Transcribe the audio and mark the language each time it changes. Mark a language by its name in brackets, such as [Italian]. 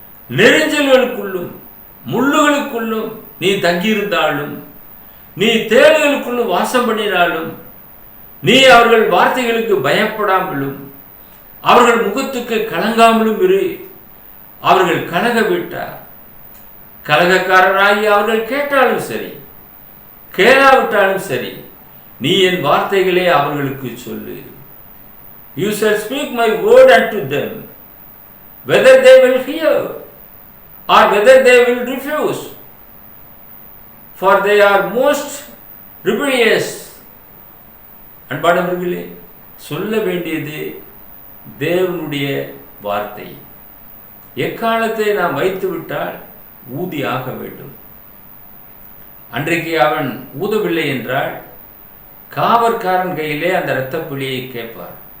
[Tamil] நெரிஞ்சல்களுக்குள்ளும் முள்ளுகளுக்குள்ளும் நீ தங்கியிருந்தாலும், நீ தேளுகளுக்குள்ளும் வாசம் பண்ணினாலும், நீ அவர்கள் வார்த்தைகளுக்கு பயப்படாமலும் அவர்கள் முகத்துக்கு கலங்காமலும் இரு. அவர்கள் கலக விட்டார், கலகக்காரராகி அவர்கள் கேட்டாலும் சரி கேளாவிட்டாலும் சரி, நீ என் வார்த்தைகளே அவர்களுக்கு சொல்லு. [English] You shall speak my word unto them, whether they will hear or whether they will refuse, for they are most rebellious. [Tamil] அன்பானவர்களே, சொல்ல வேண்டியது தேவனுடைய வார்த்தை. எக்காலத்தை நாம் வைத்துவிட்டால் ஊதி ஆக வேண்டும். அன்றைக்கு அவன் ஊதவில்லை என்றால் காவற்காரன் கையிலே அந்த இரத்தப்பிழியை கேட்பார்.